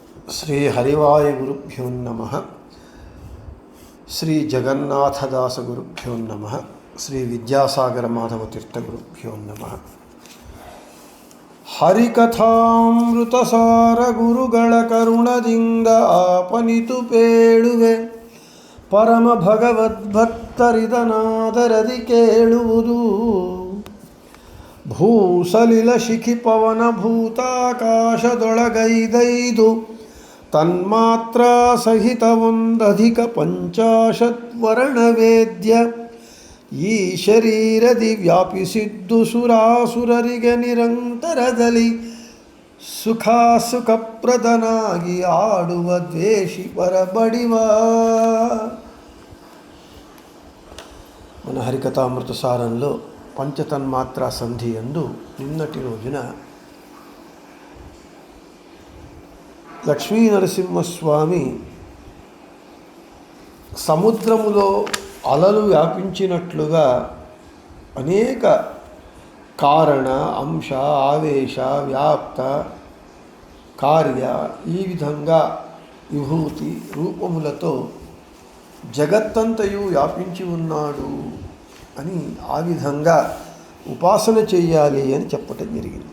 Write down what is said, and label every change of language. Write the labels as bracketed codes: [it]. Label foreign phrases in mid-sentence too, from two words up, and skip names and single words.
[sa] శ్రీ హరివాయ గురుభ్యో నమః. శ్రీ జగన్నాథదాస గురుభ్యో నమః. శ్రీ విద్యాసాగర మాధవ తీర్థ గురుభ్యో నమః. [kn] ಹರಿಕಥಾಮೃತಸಾರ ಗುರುಗಳ ಕರುಣದಿಂದ ಆಪನಿತು ಪೇಳುವೆ, ಪರಮ ಭಗವದ್ಭಕ್ತರಿದನಾದರದಿ ಕೇಳುವುದು. ಭೂಸಲಿಲ ಶಿಖಿ ಪವನ ಭೂತಾಕಾಶದೊಳಗೈದೈದು ತನ್ಮಾತ್ರ ಸಹಿತವೊಂದಧಿಕ ಪಂಚಾಶತ್ವರ್ಣವೇದ್ಯ ಈ ಶರೀರದಿ ವ್ಯಾಪಿಸಿದ್ದು ಸುರಾಸುರರಿಗೆ ನಿರಂತರದಲ್ಲಿ ಸುಖಪ್ರದನಾಗಿ ಆಡುವ ದ್ವೇಷಿ ಪರಬಡಿವ. [te] మన హరికథామృత సారంలో పంచతన్మాత్రా సంధి యందు నిన్నటి రోజున లక్ష్మీ నరసింహస్వామి సముద్రములో అలలు వ్యాపించినట్లుగా అనేక కారణ, అంశ, ఆవేశ, వ్యాప్త, కార్య ఈ విధంగా విభూతి రూపములతో జగత్తంతయు వ్యాపించి ఉన్నాడు అని ఆ విధంగా ఉపాసన చేయాలి అని చెప్పటం జరిగింది.